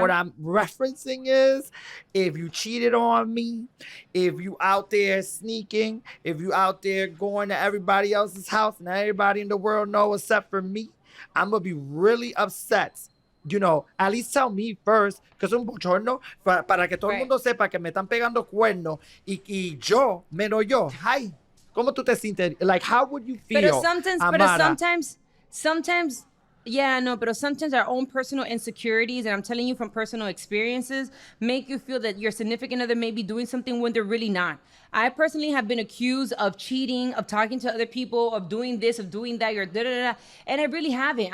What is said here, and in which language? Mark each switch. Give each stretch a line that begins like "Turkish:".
English: what I'm referencing is if you cheated on me, if you out there sneaking, if you out there going to everybody else's house and everybody in the world know except for me, I'm gonna be really upset. You know, at least tell me first,
Spanish: que es un bochorno, para que todo el
English: Right.
Spanish: mundo sepa que me están pegando cuernos y yo, menos yo. Hi, ¿cómo tú te sientes?
English: Like, how would you feel, Amara? Sometimes, yeah, no, but sometimes our own personal insecurities, and I'm telling you from personal experiences, make you feel that your significant other may be doing something when they're really not. I personally have been accused of cheating, of talking to other people, of doing this, of doing that, or da da da, and I really haven't.